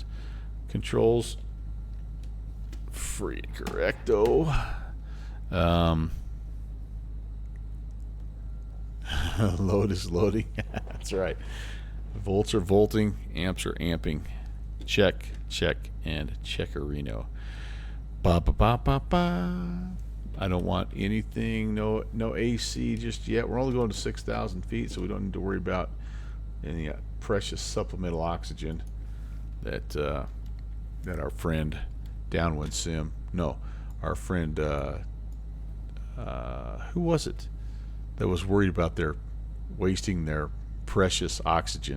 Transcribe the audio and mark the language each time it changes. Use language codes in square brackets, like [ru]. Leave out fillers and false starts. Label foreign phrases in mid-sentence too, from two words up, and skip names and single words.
[en] Controls free correcto. Load is loading. That's right. Volts are volting, amps are amping. Check, check, and checkerino. Ba ba ba ba ba. I don't want anything, no AC just yet. We're only going to 6,000 feet, so we don't need to worry about any precious supplemental oxygen that that our friend Downwind Sim, no, our friend who was it that was worried about their wasting their precious oxygen?